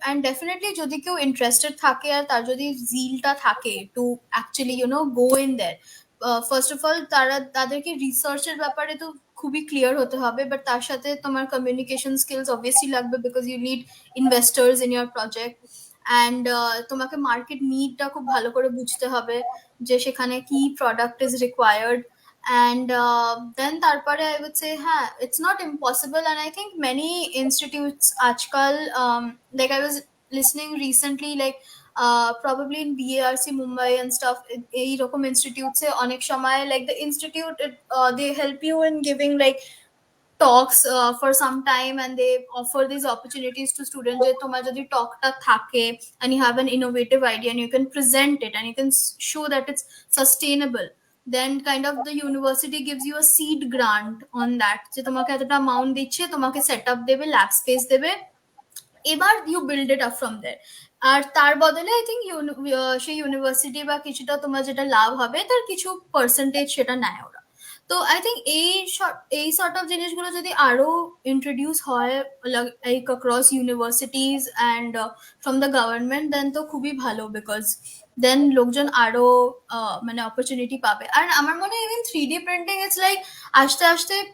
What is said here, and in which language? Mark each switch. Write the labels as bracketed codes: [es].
[bn] And definitely যদি কেউ interested থাকে আর তার যদি জিলটা থাকে [en] to actually go in there, [bn] first of all তাদেরকে রিসার্চের ব্যাপারে তো খুবই ক্লিয়ার হতে হবে, বাট তার সাথে তোমার কমিউনিকেশন স্কিলস অবভিয়াসলি লাগবে, [en] Because you need investors in your project. [bn] And তোমাকে মার্কেট নিডটা খুব ভালো করে বুঝতে হবে যে সেখানে কি [en] Product is required. And then তারপরে I would say হ্যাঁ, it's not impossible. And I think many institutes আজকাল, like I was listening recently, like probably in BARC Mumbai and stuff, [bn] এইরকম ইনস্টিটিউটসে অনেক সময় [en] like the institute they help you in giving like talks for some time, and they offer these opportunities to students [bn] যে তোমার যদি টকটা থাকে [en] and you have an innovative idea and you can present it and you can show that it's sustainable, then kind of the university gives you a seed grant on that, [bn] যে তোমাকে এতটা amount দিচ্ছে, তোমাকে set up দেবে, lab space দেবে, এবার [en] You build it up from there. [bn] আর তার বদলে [en] I think [bn] সেই ইউনিভার্সিটি বা কিছুটা তোমার যেটা লাভ হবে তার কিছু পার্সেন্টেজ সেটা নেয় ওরা। তো আই থিঙ্ক এই সর্ট অফ জিনিসগুলো যদি আরো ইন্ট্রোডিউস হয় [en] like across universities and from the government, [bn] দেন তো খুবই ভালো, বিকজ দেন লোকজন আরো মানে অপরচুনিটি পাবে। আর আমার মনে হয় even 3D printing it's like আস্তে আস্তে